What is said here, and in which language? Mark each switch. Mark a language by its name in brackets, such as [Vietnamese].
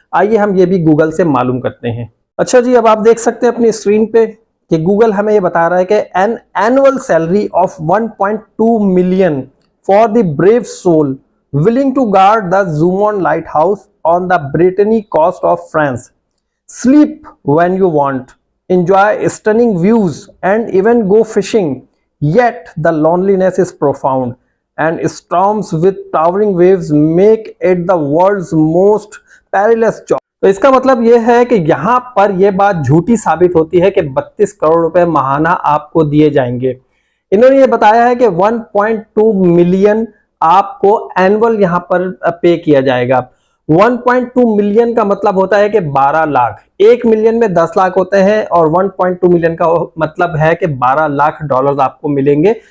[Hindi] आइए हम ये भी गूगल से मालूम करते हैं। अच्छा जी, अब आप देख सकते हैं अपनी स्क्रीन पे कि गूगल हमें ये बता रहा है कि [English] An annual salary of 1.2 million for the brave soul willing to guard the Zoomon lighthouse on the Brittany coast of France. Sleep when you want, enjoy stunning views and even go fishing. Yet the loneliness is profound and storms with towering waves make it the world's most perilous job. [Hindi] तो इसका मतलब यह है कि यहाँ पर यह बात झूठी साबित होती है कि 32 करोड़ रुपए माहाना आपको दिए जाएंगे। इन्होंने ये बताया है कि 1.2 मिलियन आपको एनुअल यहां पर पे किया जाएगा। 1.2 मिलियन का मतलब होता है कि 12 लाख। 1 मिलियन में 10 लाख होते हैं और 1.2 मिलियन का मतलब है कि 12 लाख डॉलर आपको मिलेंगे।